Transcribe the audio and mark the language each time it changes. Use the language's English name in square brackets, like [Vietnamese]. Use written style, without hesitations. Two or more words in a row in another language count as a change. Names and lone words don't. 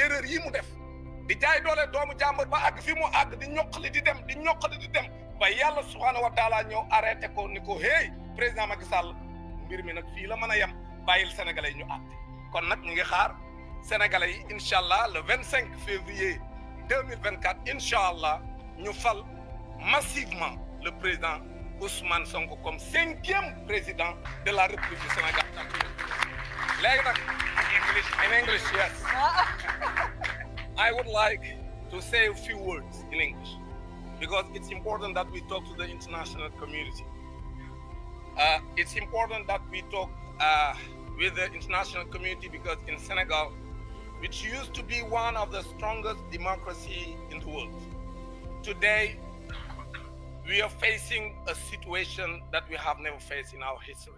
[Wolof] erreur yi mu def di jaay doole doomu jàmbur ba àgg fi mu àgg di ñoqali di dem ba yàlla [Arabic] سبحانه وتعالى [Wolof] ñëw arrêté ko ni ko hey président Macky Sall mbir mi nag fii la mën a yem bàyyil sénégalais yi ñu àtte kon nag ñu ngi xaar sénégalais yi [Arabic] إن شاء الله [French] le 25 février 2024 [Arabic] إن شاء الله [Wolof] ñu fal [French] massivement le président Ousmane Sonko comme 5e président de la République du Sénégal. [Wolof] léegi nag [English] in English yes I would like to say a few words in English because it's important that we talk to the international community. It's important that we talk with the international community because in Senegal, which used to be one of the strongest democracy in the world, today we are facing a situation that we have never faced in our history.